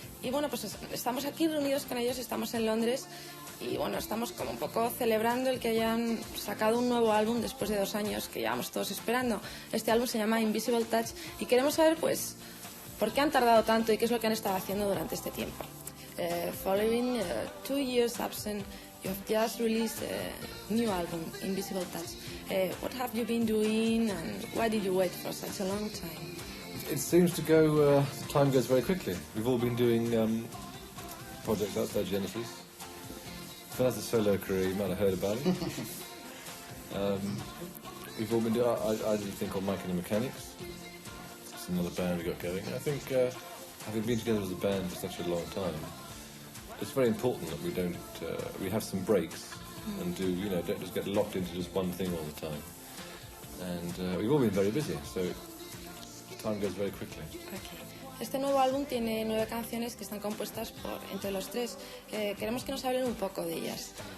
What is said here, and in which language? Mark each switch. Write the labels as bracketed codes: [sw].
[es] Y bueno, pues estamos aquí reunidos con ellos, estamos en Londres y bueno, estamos como un poco celebrando el que hayan sacado un nuevo álbum después de 2 años que llevamos todos esperando. Este álbum se llama Invisible Touch y queremos saber pues por qué han tardado tanto y qué es lo que han estado haciendo durante este tiempo. [en] Following 2 years absent, you have just released a new album, Invisible Touch. What have you been doing and why did you wait for such a long time? It seems to go, time goes very quickly. We've all been doing projects outside Genesis. Phil has a solo career, you might have heard about it. We've all been doing, I did a thing called Mike and the Mechanics. It's another band we got going. I think having been together as a band for such a long time, it's very important that we don't, we have some breaks and do, you know, don't just get locked into just one thing all the time. And we've all been very busy, so time goes very quickly. Okay. [es] Este nuevo álbum tiene 9 canciones que están compuestas por entre los tres. Queremos que nos hablen un poco de ellas.